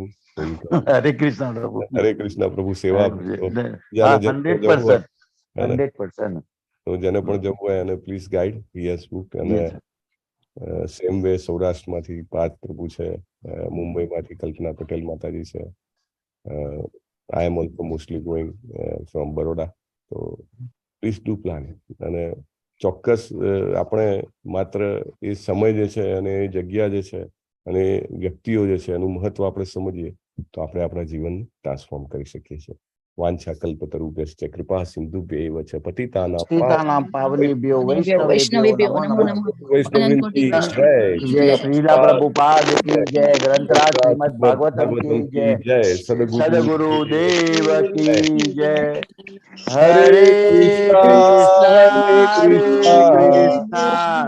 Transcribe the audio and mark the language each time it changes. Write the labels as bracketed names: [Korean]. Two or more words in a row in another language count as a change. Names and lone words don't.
[Gujarati] હરે કૃષ્ણ પ્રભુ, હરે કૃષ્ણ પ્રભુ સેવા. 100%. તો જેને પણ જવું હોય એને [English] please guide, he has book. [Gujarati] અને સેમ વે સૌરાષ્ટ્રમાંથી પાર્થ પ્રભુ છે, મુંબઈમાંથી કલ્પના પટેલ માતાજી છે. [English] I am also mostly going from Baroda. So please do plan. [Gujarati] અને ચોક્કસ આપણે માત્ર એ સમય જે છે અને એ જગ્યા જે છે અને વ્યક્તિઓ જે છે એનું મહત્વ આપણે સમજીએ તો આપણે આપણા જીવન ટ્રાન્સફોર્મ કરી શકીએ છીએ. [Sanskrit] वाञ्छा कल्पतरुभ्यश्च कृपा सिन्धुभ्यैव च पतितानां पावनेभ्यो वैष्णवेभ्यो नमो नमः. [Hindi] वैष्णवीन की जय. जय श्रीला प्रभुपाद की जय। ग्रन्थराज श्रीमद भागवतम की जय. सद्गुरु देव की जय। हरे कृष्ण हरे कृष्ण હરે કૃષ્ણ